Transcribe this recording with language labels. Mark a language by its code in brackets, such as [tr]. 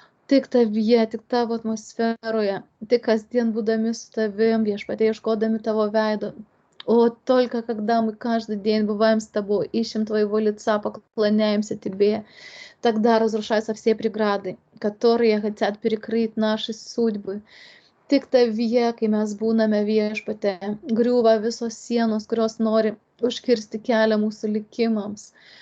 [lt] Tik Tavyje, tik Tavo atmosferoje, tik kasdien būdami su Tavim, viešpatie, ieškodami Tavo veido. [ru] О, только когда мы каждый день бываем с Тобой, ищем Твоего лица, поклоняемся Тебе, тогда разрушаются все преграды, которые хотят перекрыть наши судьбы. [lt] Tik Tavyje, kai mes būname viešpatie, griūva visos sienos, kurios nori užkirsti kelią mūsų likimams.